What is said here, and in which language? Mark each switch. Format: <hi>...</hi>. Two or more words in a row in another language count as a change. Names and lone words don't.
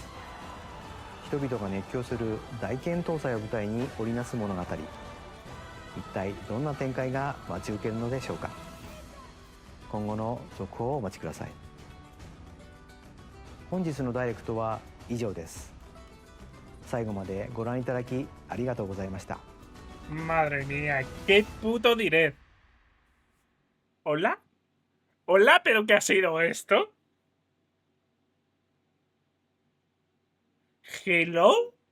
<ja>人々が熱狂する大剣闘祭を舞台に織りなす物語。一体どんな展開が待ち受けるのでしょうか。今後の続報をお待ちください。本日のダイレクトは以上です。最後までご覧いただきありがとうございました。</ja> <es>Madre mía, qué puto direct. ¿Hola? ¿Hola? ¿Pero qué ha sido esto? ¿Hello?</es>